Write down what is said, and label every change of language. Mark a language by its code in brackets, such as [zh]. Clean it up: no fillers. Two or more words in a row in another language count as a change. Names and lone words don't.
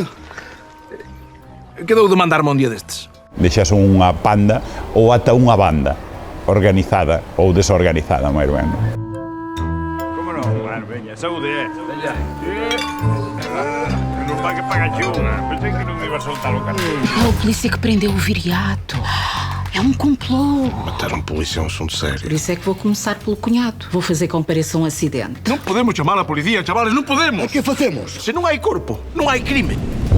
[gl] Quedou de mandarme un día destes. Deixas unha panda ou ata unha banda organizada ou desorganizada, máis ben. Como non? Bueno, veña, saúde, Veña. Non vai que paga xunga. Pensei que non iba a soltar o cartón. [pt] É a polícia que prendeu o viriato. É um complô. Matar um polícia é um assunto sério. Por isso é que vou começar pelo cunhado. Vou fazer comparação acidente. Não podemos chamar a polícia, chavales, não podemos. [gl] Que facemos? [pt] Se não há corpo, não há crime.